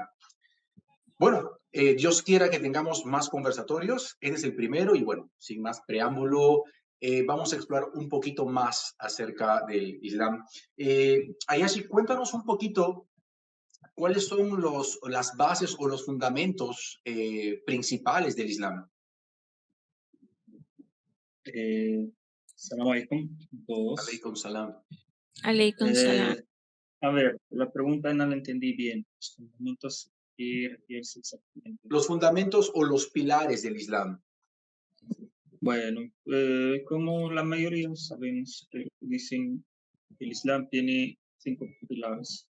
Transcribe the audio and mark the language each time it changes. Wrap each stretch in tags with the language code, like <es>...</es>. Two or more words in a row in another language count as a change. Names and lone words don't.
<es>Bueno, Dios quiera que tengamos más conversatorios. Este es el primero y bueno, sin más preámbulo, vamos a explorar un poquito más acerca del Islam. Ayashi, cuéntanos un poquito cuáles son las bases o los fundamentos principales del Islam.</es> <ar>سلام عليكم</ar> <es>a todos.</es> <ar>عليكم سلام. عليكم سلام.</ar> <es>A ver, la pregunta no la entendí bien. Los fundamentos, ¿qué refieres exactamente? Los fundamentos o los pilares del Islam. Bueno, como la mayoría sabemos, dicen que el Islam tiene 5 pilares.</es>